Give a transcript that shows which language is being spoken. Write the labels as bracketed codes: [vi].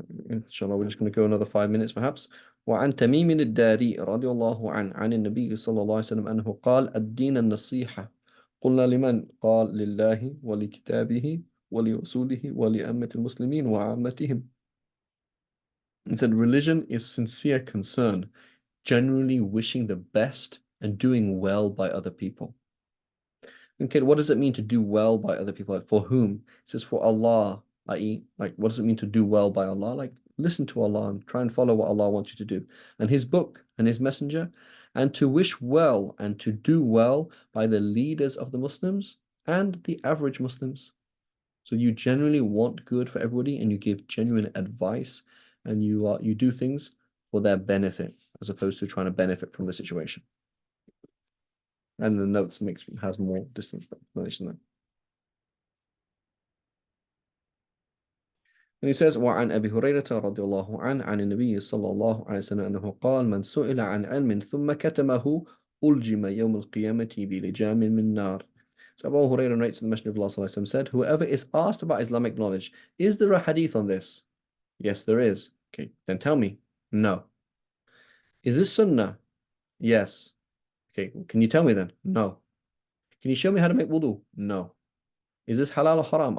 [en] Inshallah, we're just going to go another 5 minutes perhaps. [ar] وعن تميم الداري رضي الله عنه عن النبي صلى الله عليه وسلم أنه قال الدين النصيحة. قلنا لمن؟ قال لله ولكتابه ولرسوله ولأمة المسلمين وعامتهم. [en] He said, religion is sincere concern, generally wishing the best and doing well by other people. Okay, what does it mean to do well by other people? Like, for whom? It says for Allah, i.e., like, what does it mean to do well by Allah? Like, listen to Allah and try and follow what Allah wants you to do, and His book and His messenger, and to wish well and to do well by the leaders of the Muslims and the average Muslims. So you generally want good for everybody, and you give genuine advice, and you do things for their benefit as opposed to trying to benefit from the situation. And the notes has more distance explanation there. And he says, [ar] وعن أبي هريرة رضي الله عنه عن النبي صلى الله عليه وسلم أنه قال من سئل عن علم ثم كتمه ألجم يوم القيامة بلجام من نار. [en] So Abu Hurairah narrates the Messenger of Allah [ar] صلى الله عليه وسلم [en] said, whoever is asked about Islamic knowledge, is there a hadith on this? Yes, there is. Okay, then tell me. No. Is this sunnah? Yes. Okay, can you tell me then? No. Can you show me how to make wudu? No. Is this halal or haram?